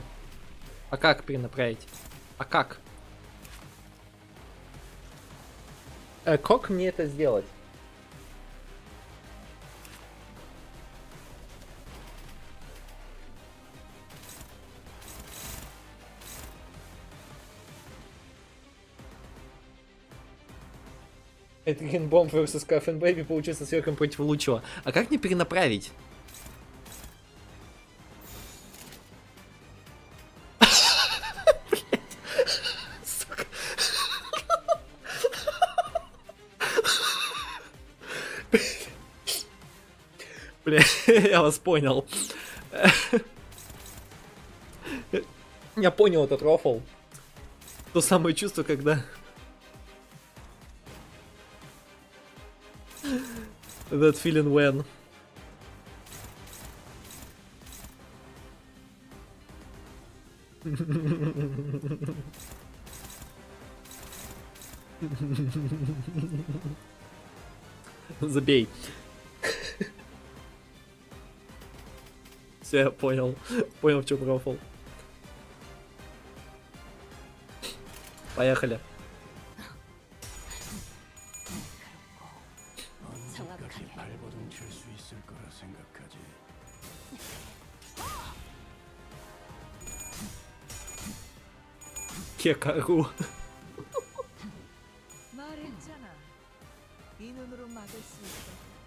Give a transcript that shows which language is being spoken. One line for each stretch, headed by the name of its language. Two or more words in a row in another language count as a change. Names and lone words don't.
Russian: А как перенаправить? А как? Как мне это сделать? Это Генбомб vs. Coffin Baby получился сверхом против лучшего. А как мне перенаправить? Бля, я вас понял. Я понял этот рофл. То самое чувство, когда...
English: That feeling when...
Russian: Забей. Все, я понял. Понял, в чем рофл. Поехали. Кекару.
Korean: 말했잖아. 이 눈으로 막을 수 있어.